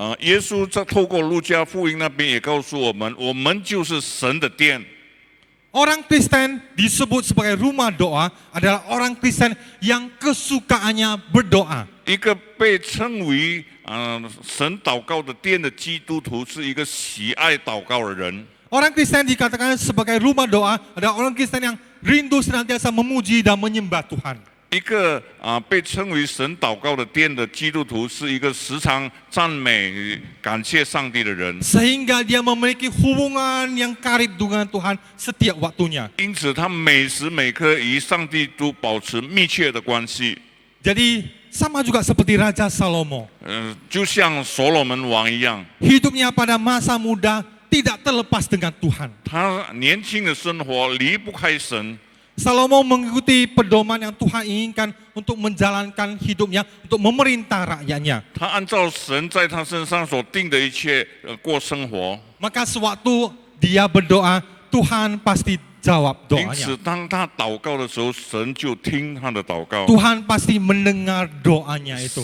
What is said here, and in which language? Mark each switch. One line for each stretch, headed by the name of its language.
Chinese: 耶稣在透过路加福音那边也告诉我们，我们就是神的殿。
Indonesian: Orang Kristen disebut sebagai rumah doa adalah orang Kristen yang kesukaannya berdoa.
Chinese: 一个被称为神祷告的殿的基督徒，是一个喜爱祷告的人。
Indonesian: Orang Kristen dikatakan sebagai rumah doa adalah orang Kristen yang rindu senantiasa memuji dan menyembah Tuhan.
Chinese: 一个被称为神祷告的殿的基督徒，是一个时常赞美、感谢上帝的人。
Indonesian: Sehingga dia memiliki hubungan yang karib dengan Tuhan setiap waktunya.
Chinese: 因此，他每时每刻与上帝都保持密切的关系。
Indonesian: Jadi sama juga seperti Raja Salomo.
Chinese: 就像所罗门王一样，
Indonesian: Hidupnya pada masa muda tidak terlepas dengan Tuhan.
Chinese: 他年轻的生活离不开神。
Indonesian: Salomo mengikuti pedoman yang Tuhan inginkan untuk menjalankan hidupnya, untuk memerintah rakyatnya.
Chinese: 他按照神在他身上所定的一切过生活。
Indonesian: Maka sewaktu dia berdoa, Tuhan pasti jawab
Chinese: 因此，
Indonesian: doanya.
Chinese: 当他祷告的时候，神就听他的祷告。
Indonesian: Tuhan pasti mendengar doanya itu.